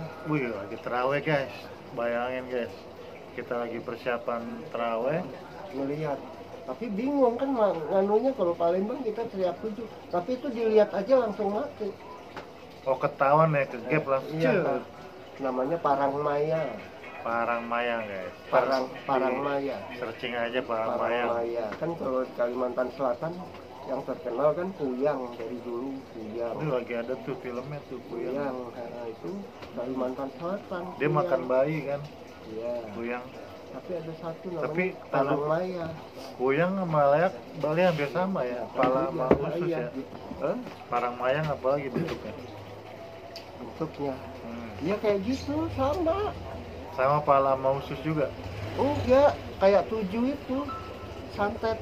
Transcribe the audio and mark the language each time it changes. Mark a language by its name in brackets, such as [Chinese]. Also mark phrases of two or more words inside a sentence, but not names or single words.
[Indonesian] Wih, lagi terawih guys. Bayangin guys, kita lagi persiapan terawih. Melihat, tapi bingung kan nganunya, kalau Palembang kita teriak 7, tapi itu dilihat aja langsung mati. Oh, ketahuan ya, kegep langsung. Iya, Cuk. namanya parang maya. Parang Mayang guys. Parang maya. Searching aja Parang Parang Mayang. maya kan kalau di Kalimantan Selatan yang terkenal kan Kuyang, dari dulu Kuyang. Ini lagi ada tuh filmnya tuh Kuyang. Kuyang, nah, itu Kalimantan Selatan. Dia Kuyang. makan bayi kan, Iya. Kuyang. Tapi ada satu namanya Tapi parang maya. Kuyang sama layak Bali hampir sama ya, kepala sama Iya, usus iya, ya. gitu. Hah? Parang Mayang apalagi bentuknya? Bentuknya. Hmm. Iya kayak gitu sama. Sama kepala sama usus juga. Enggak, kayak 7 itu santet.